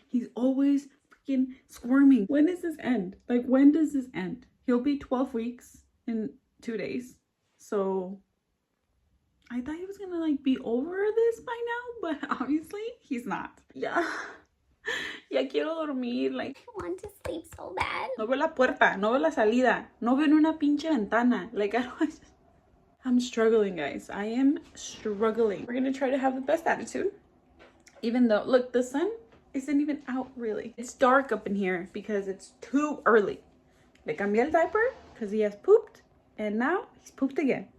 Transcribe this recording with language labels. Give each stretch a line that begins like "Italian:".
English: He's always freaking squirming. When does this end? Like, when does this end? He'll be 12 weeks in 2 days. So I thought he was gonna like be over this by now, but obviously he's not.
Spanish: Yeah. Ya quiero dormir, like.
English: I want to sleep so bad.
Spanish: No veo la puerta, no veo la salida, no veo una pinche ventana.
English: Like, I'm struggling, guys. I am struggling. We're gonna try to have the best attitude. Even though, look, the sun isn't even out really. It's dark up in here because it's too early.
Spanish: Le cambié el
English: diaper because he has pooped, and now he's pooped again.